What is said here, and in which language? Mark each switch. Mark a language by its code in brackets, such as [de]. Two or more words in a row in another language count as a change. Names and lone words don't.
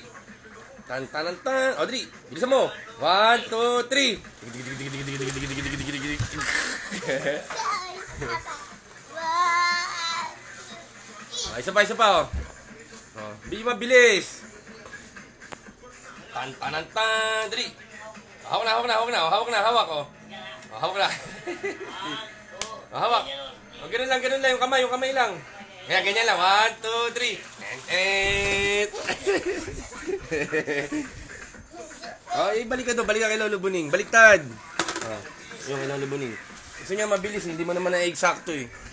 [tl] Tan-tanan-tan. O, dali. Bilisan mo. 1, 2, 3. Isa pa, oh. Oh, mabilis. Tan-tanan-tan. Dali. Hawak na. Hawak, oh. Hawak na. Hawak. O, ganun lang. Yung kamay lang. Kaya ganyan lang. 1, 2, 3. Oh, balik ka kay Lolo Buning. Baliktad. Oh, yung kay Lolo Buning. Gusto niya mabilis, hindi mo naman na-eksakto eh.